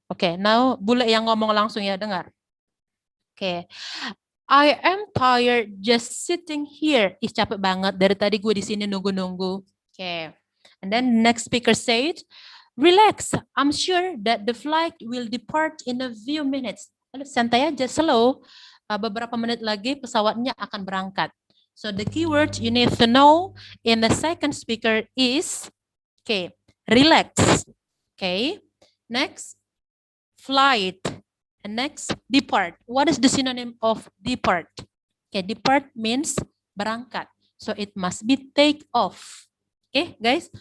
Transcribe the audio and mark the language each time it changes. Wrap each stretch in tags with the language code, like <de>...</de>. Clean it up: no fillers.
<id>Okay, now bule yang ngomong langsung ya, dengar. Okay.</id> <en>I am tired just sitting here.</en> <id>Ih, capek banget. Dari tadi gue di sini nunggu-nunggu.</id> <en>Okay. And then the next speaker said, relax. I'm sure that the flight will depart in a few minutes.</en> <id>Lalu santai aja, slow. beberapa menit lagi pesawatnya akan berangkat.</id> <en>So the keyword you need to know in the second speaker is, okay, relax. Okay, next, flight. And next, depart. What is the synonym of depart? Okay, depart means berangkat. So it must be take off. Okay, guys.</en>